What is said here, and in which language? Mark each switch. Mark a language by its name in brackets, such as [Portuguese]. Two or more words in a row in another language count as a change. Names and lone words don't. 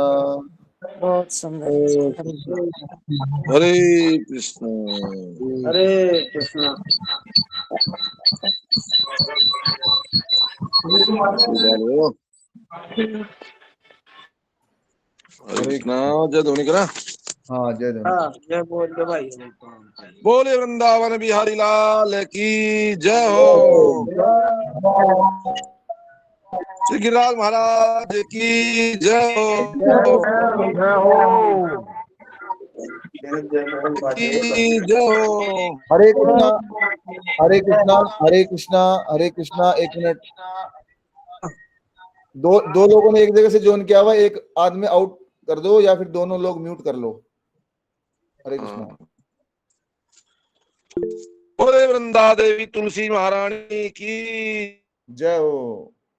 [Hindi] बहुत सुंदर। हरे हरे कृष्ण। हरे कृष्णा। बोलो। हरे कृष्ण। जय ध्वनि करा। हाँ जय धन्यवाद। हाँ जय बोल दो भाई। बोले वृंदावन बिहारी लाल की जय हो। श्री गिरिराज महाराज की जय हो। की जय हो। हरे कृष्णा। हरे कृष्णा। हरे कृष्णा। हरे कृष्णा। एक मिनट, दो लोगों ने एक जगह से ज्वाइन किया हुआ, एक आदमी आउट कर दो या फिर दोनों लोग म्यूट कर लो। हरे कृष्णा। बोले वृंदा देवी तुलसी महारानी की जय हो।